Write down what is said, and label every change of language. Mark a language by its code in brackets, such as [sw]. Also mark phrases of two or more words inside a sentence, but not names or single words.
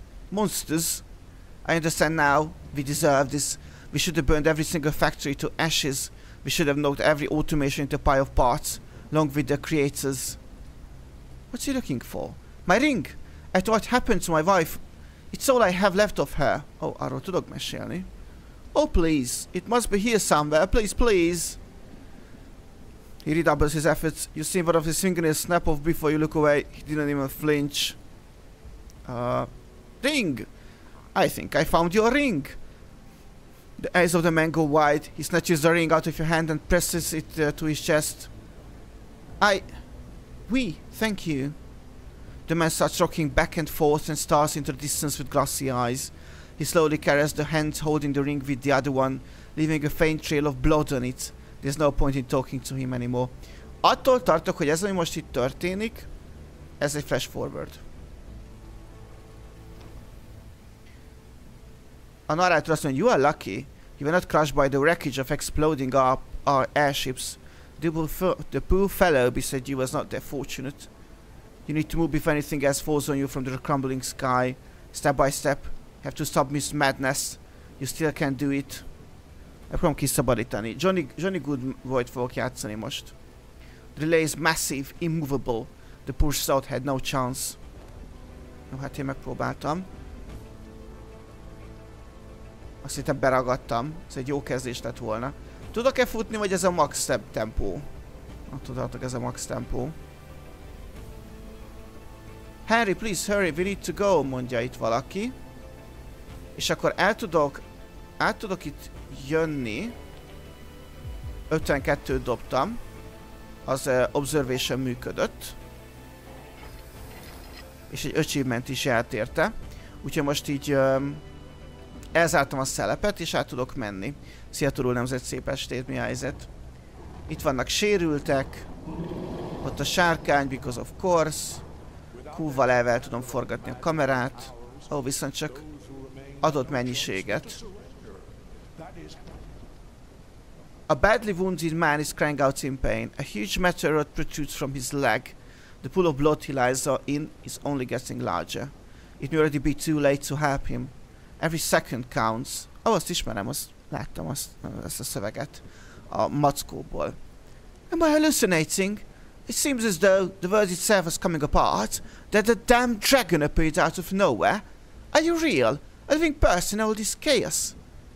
[en] Monsters? I understand now. We deserve this. We should have burned every single factory to ashes. We should have knocked every automation into a pile of parts, along with their creators. What's he looking for? My ring! At what happened to my wife? It's all I have left of her. [hu] Oh, arról tudok mesélni. [en] Oh, please. It must be here somewhere. Please, please. He redoubles his efforts. You see one of his fingernails snap off before you look away. He didn't even flinch. Ring! I think I found your ring. The eyes of the man go wide. He snatches the ring out of your hand and presses it to his chest. Thank you. The man starts rocking back and forth and stares into the distance with glassy eyes. He slowly carries the hand holding the ring with the other one, leaving a faint trail of blood on it. There's no point in talking to him anymore. [hu] Attól tartok, hogy ez, ami most itt történik, ez egy flash forward. A narrator azt mondja, [en] you are lucky. You were not crushed by the wreckage of exploding our airships. The poor fellow beside you was not that fortunate. You need to move if anything else falls on you from the crumbling sky. Step by step. You have to stop this madness. You still can't do it. [hu] Megpróbálom kiszabadítani. Johnny Goodvoid fogok játszani most. [en] The relay is massive, immovable. The poor sod had no chance. [hu] Jó, hát én megpróbáltam. Azt hittem beragadtam. Ez egy jó kezdés lett volna. Tudok-e futni, vagy ez a max tempó? Tudhatok, ez a max tempó. [en] Harry, please hurry, we need to go, [hu] mondja itt valaki. És akkor át tudok itt jönni. 52-t dobtam. Az observation működött. És egy achievement is járt érte. Úgyhogy most így elzártam a szelepet, és át tudok menni. Szia Turul nemzet, szép estét, mi a helyzet? Itt vannak sérültek. Ott a sárkány, [en] because of course. [hu] Q-val el tudom forgatni a kamerát. Ó, viszont csak adott mennyiséget. [en] A badly wounded man is crying out in pain. A huge meteor protrudes from his leg. The pool of blood he lies in is only getting larger. It may already be too late to help him. Every second counts. [hu] Ó, azt ismerem, láttam ezt a szöveget a mackóból. [en] Am I hallucinating? It seems as though the world itself is coming apart, that a damn dragon appeared out of nowhere. Are you real? A living person in all this chaos?